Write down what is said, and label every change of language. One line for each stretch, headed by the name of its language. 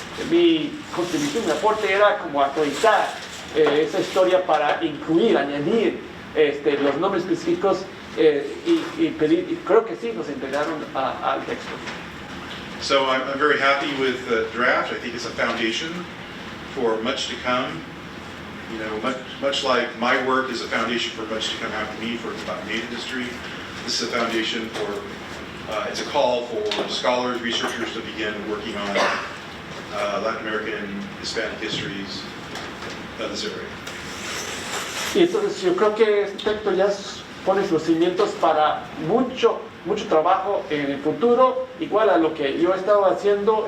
Spanish: Mi contribución, mi aporte era como actualizar esa historia para incluir, añadir los nombres específicos y creo que sí nos integraron al texto.
English: So I'm very happy with the draft. I think it's a foundation for much to come. Much like my work is a foundation for much to come after me about Native history, this is a foundation for, it's a call for scholars, researchers to begin working on Latin American, Hispanic histories of this area.
Spanish: Y entonces yo creo que este texto ya pone los cimientos para mucho trabajo en el futuro, igual a lo que yo he estado haciendo.